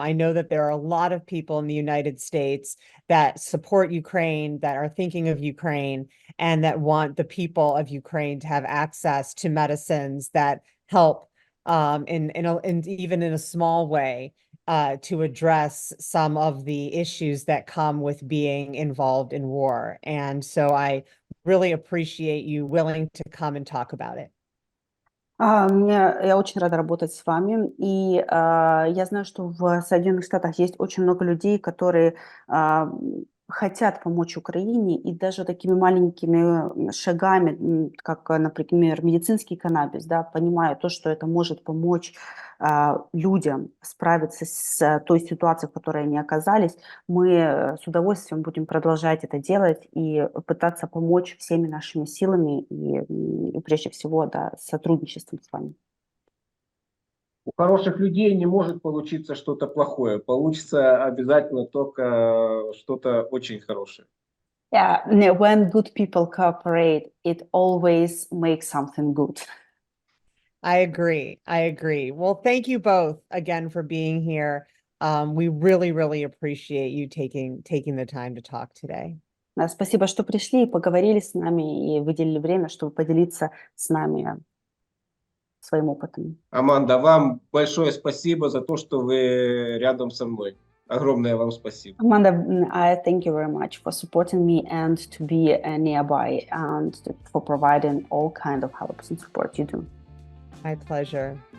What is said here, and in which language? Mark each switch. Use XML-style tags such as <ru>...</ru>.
<en>I know that there are a lot of people in the United States that support Ukraine, that are thinking of Ukraine, and that want the people of Ukraine to have access to medicines that help in even in a small way to address some of the issues that come with being involved in war. And so I really appreciate you willing to come and talk about it.</en> <ru>Я очень рада работать с вами, и я знаю, что в Соединенных Штатах есть очень много людей, которые хотят помочь Украине, и даже такими маленькими шагами, как, например, медицинский каннабис, да, понимая то, что это может помочь людям справиться с той ситуацией, в которой они оказались, мы с удовольствием будем продолжать это делать и пытаться помочь всеми нашими силами и прежде всего, да, сотрудничеством с вами. У хороших людей не может получиться что-то плохое. Получится обязательно только что-то очень хорошее.</ru> <en>Yeah, when good people cooperate, it always makes something good. I agree. I agree. Well, thank you both again for being here. We really, really appreciate you taking the time to talk today.</en> <ru>Спасибо, что пришли и поговорили с нами и выделили время, чтобы поделиться с нами своим опытом. Аманда, вам большое спасибо за то, что вы рядом со мной. Огромное вам спасибо.</ru> <en>Amanda, I thank you very much for supporting me and to be nearby and for providing all kind of help and support you do. My pleasure.</en>